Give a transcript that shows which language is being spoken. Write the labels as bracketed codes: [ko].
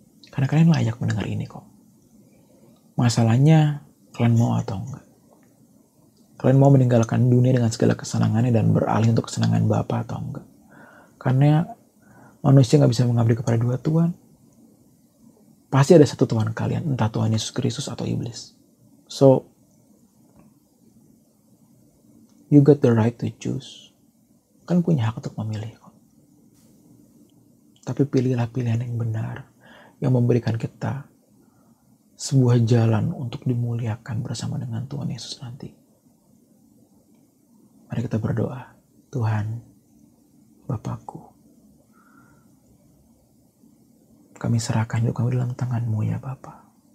[id] Karena kalian layak mendengar ini kok. Masalahnya, kalian mau atau enggak? Kalian mau meninggalkan dunia dengan segala kesenangannya dan beralih untuk kesenangan Bapa atau enggak? Karena manusia gak bisa mengabdi kepada dua Tuhan. Pasti ada satu Tuhan kalian, entah Tuhan Yesus Kristus atau iblis. [en] So, you got the right to choose. [id] Kan punya hak untuk memilih kok. Tapi pilihlah pilihan yang benar, yang memberikan kita sebuah jalan untuk dimuliakan bersama dengan Tuhan Yesus nanti. Mari kita berdoa. Tuhan, Bapakku, kami serahkan hidup kami dalam tangan-Mu ya Bapa.